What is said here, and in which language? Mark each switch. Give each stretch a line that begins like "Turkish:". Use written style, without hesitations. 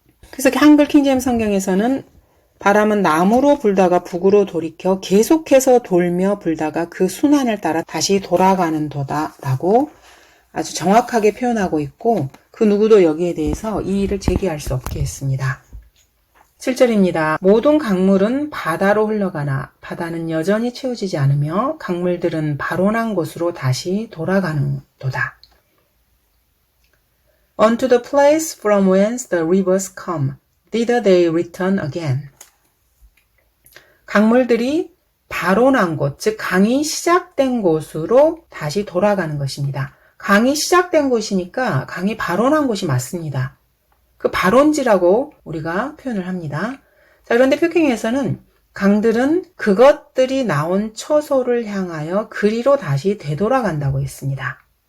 Korean: 그래서 한글 킹제임스 성경에서는 바람은 남으로 불다가 북으로 돌이켜 계속해서 돌며 불다가 그 순환을 따라 다시 돌아가는 도다 라고 아주 정확하게 표현하고 있고 그 누구도 여기에 대해서 이의를 제기할 수 없게 했습니다. 7절입니다. 모든 강물은 바다로 흘러가나 바다는 여전히 채워지지 않으며 강물들은 발원한 곳으로 다시 돌아가는 도다.
English: Unto the place from whence the rivers come, thither they return again.
Korean: 강물들이 발원한 곳, 즉 강이 시작된 곳으로 다시 돌아가는 것입니다. 강이 시작된 곳이니까 강이 발원한 곳이 맞습니다. 그 발원지라고 우리가 표현을 합니다. 자, 그런데 표킹에서는 강들은 그것들이 나온 처소를 향하여 그리로 다시 되돌아간다고 했습니다.